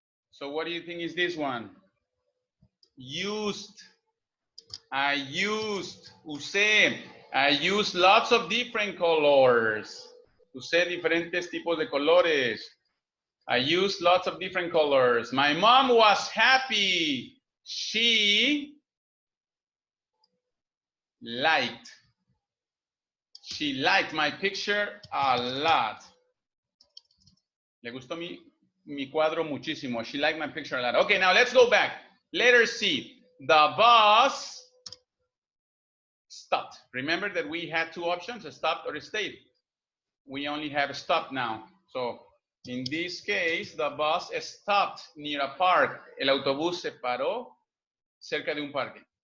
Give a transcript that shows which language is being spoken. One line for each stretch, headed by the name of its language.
English: So what do you think is this one? Used. I used.
Spanish: Usé.
English: I used lots of different colors.
Spanish: Usé diferentes tipos de colores.
English: I used lots of different colors. My mom was happy. She liked. She liked my picture a lot.
Spanish: Le gustó mi cuadro muchísimo.
English: She liked my picture a lot. Okay, now let's go back. Letter C. The bus stopped. Remember that we had two options, stopped or stayed. We only have stopped now. So in this case, the bus stopped near a park.
Spanish: El autobús se paró cerca de un parque.